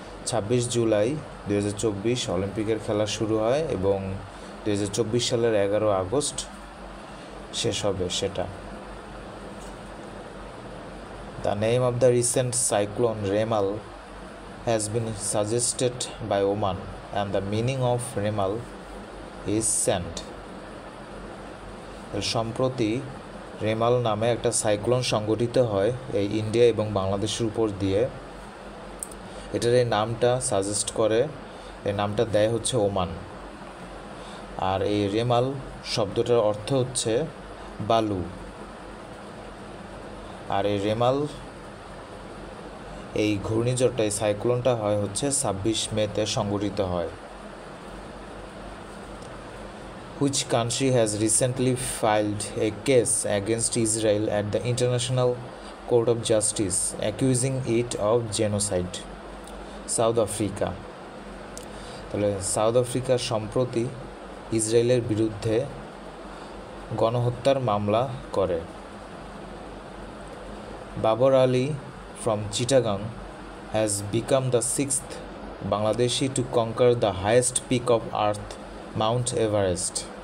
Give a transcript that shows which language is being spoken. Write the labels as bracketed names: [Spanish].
[Bangla] 26 জুলাই 2024 অলিম্পিকের খেলা শুরু হয় এবং 2024 সালের 11 আগস্ট শেষ হবে সেটা। [English] The name of the recent cyclone Remal has been suggested by Oman and the meaning of Remal is sand. [Bangla] সম্প্রতি রেমাল নামে একটা সাইক্লোন সংঘটিত হয় এই ইন্ডিয়া এবং বাংলাদেশের উপর দিয়ে। এটার এই নামটা সাজেস্ট করে, এই নামটা দেয় হচ্ছে ওমান। আর এই রেমাল শব্দটার অর্থ হচ্ছে বালু। আর এই রেমাল, এই ঘূর্ণিঝড়টা, এই সাইক্লোনটা হয় হচ্ছে 26 মেতে সংঘটিত হয়। [English] Which country has recently filed a case against Israel at the International Court of Justice, accusing it of genocide? [Bangla] South Africa. তাহলে সাউথ আফ্রিকা সম্প্রতি ইসরায়েলের বিরুদ্ধে গণহত্যার মামলা করে। [English] Babar Ali from Chittagong has become the 6th Bangladeshi to conquer the highest peak of Earth, Mount Everest.